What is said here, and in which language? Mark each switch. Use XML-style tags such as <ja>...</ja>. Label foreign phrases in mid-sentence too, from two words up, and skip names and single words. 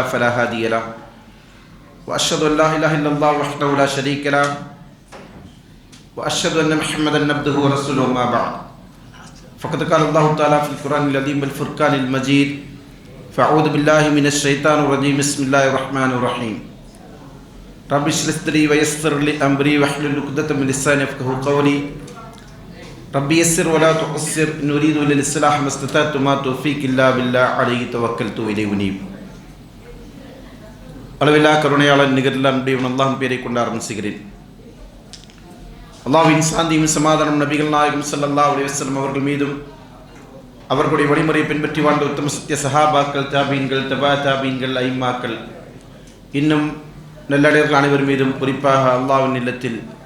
<ar>فلا هادي له وأشهد أن لا إله إلا الله وحده لا شريك له وأشهد أن محمدا عبده ورسوله ما بعد فقد قال الله تعالى في القرآن العظيم والفرقان المجيد فأعوذ بالله من الشيطان الرجيم بسم الله الرحمن الرحيم رب اشرح لي صدري ويسر لي أمري واحلل عقدة من لساني يفقهوا قولي ربي يسر ولا تعسر إن أريد إلا الإصلاح ما استطعت وما توفيقي إلا بالله عليه توكلت وإليه أنيب.</ar> <ta>அளவில்லா கருணையாளன் நிகரில் அன்புடையவன் அல்லாஹ்வின் பெயரை கொண்டு ஆரம்பிக்கிறேன். அல்லாஹ்வின் சாந்தியும் சமாதானம் நபிகள் நாயகம்</ta> <ar>صلى الله عليه وسلم</ar> <ta>அவர்கள் மீதும் அவர்களுடைய வழிமுறையை பின்பற்றி வாழ்ந்த உத்தம சத்திய சஹாபாக்கள், தாபீன்கள், தபா தாபீன்கள், ஐம்மாக்கள், இன்னும் நல்லடியார்கள் அனைவர் மீதும், குறிப்பாக அல்லாஹ்வின் இல்லத்தில்</ta>